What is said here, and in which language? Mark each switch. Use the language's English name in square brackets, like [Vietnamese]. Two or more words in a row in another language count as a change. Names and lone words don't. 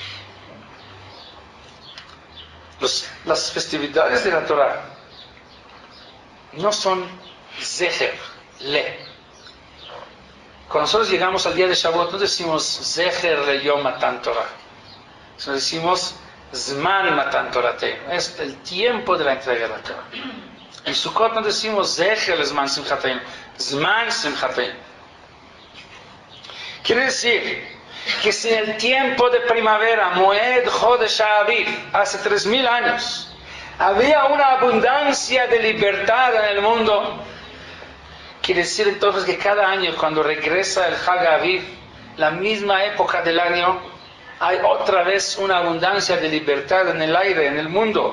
[Spanish] Las festividades de la Torah no son [Hebrew] זכר, ל. [Spanish] Cuando nosotros llegamos al día de Shavuot, no decimos [Hebrew] זכר ליום מתן תורה, [Spanish] sino decimos [Hebrew] זמן מתן תורתנו, [Spanish] es el tiempo de la entrega de la Torah. En Sukkot no decimos [Hebrew] זכר לזמן שמחתנו, זמן שמחתנו. [Spanish] Quiere decir que si en el tiempo de primavera, [Hebrew] מועד חודש אביב, [Spanish] hace 3000 años, había una abundancia de libertad en el mundo, quiere decir entonces que cada año cuando regresa el [Hebrew] חג אביב, [Spanish] la misma época del año, hay otra vez una abundancia de libertad en el aire, en el mundo.